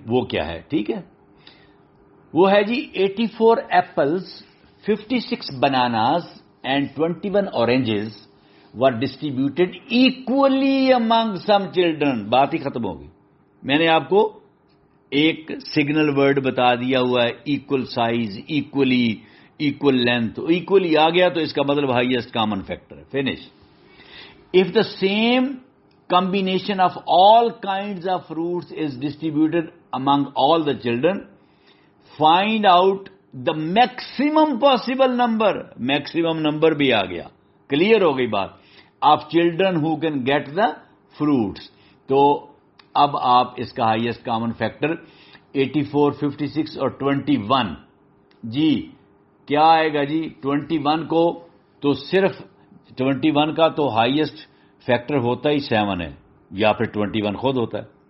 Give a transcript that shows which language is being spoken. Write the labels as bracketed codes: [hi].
[ur] وہ کیا ہے؟ ٹھیک ہے, وہ ہے جی [en] 84 apples, 56 bananas and 21 oranges were distributed equally among some children. [ur] بات ہی ختم ہوگی. میں نے آپ کو ایک سگنل ورڈ بتا دیا ہوا ہے, equal size, equally, equal length. Equally آ گیا تو اس کا مطلب ہائیسٹ کامن فیکٹر ہے. Finish. [en] If the same combination of all kinds of fruits is distributed among all the children, find out the maximum possible number. Maximum number [ur] بھی آ گیا, clear ہو گئی بات. [en] Of children who can get the fruits. [ur] تو اب آپ اس کا highest common factor 84, 56 اور 21. جی کیا آئے گا جی؟ 21 کو تو صرف 21 کا تو ہائیسٹ فیکٹر ہوتا ہی 7 ہے, یا پھر 21 خود ہوتا ہے.